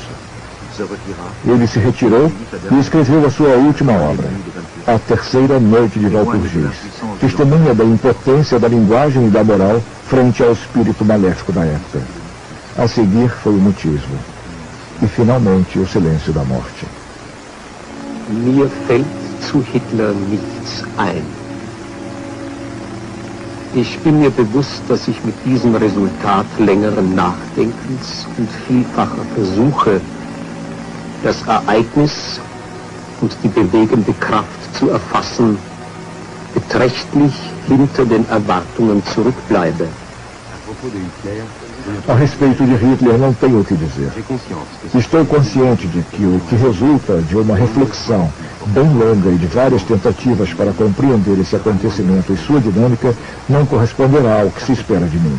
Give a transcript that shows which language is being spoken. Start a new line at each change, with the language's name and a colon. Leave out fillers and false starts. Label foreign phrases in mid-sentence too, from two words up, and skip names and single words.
Portuguese: Ele se retirou e escreveu a sua última obra, A Terceira Noite de Walpurgis, testemunha da impotência da linguagem e da moral frente ao espírito maléfico da época. A seguir foi o mutismo. E finalmente o silêncio da morte.
German: Mir fällt zu Hitler nichts ein. Ich bin mir bewusst, dass ich mit diesem Resultat längeren Nachdenkens und vielfacher Versuche, das Ereignis und die bewegende Kraft zu erfassen, beträchtlich hinter den Erwartungen zurückbleibe.
Portuguese: A respeito de Hitler, não tenho o que dizer. Estou consciente de que o que resulta de uma reflexão bem longa e de várias tentativas para compreender esse acontecimento e sua dinâmica não corresponderá ao que se espera de mim.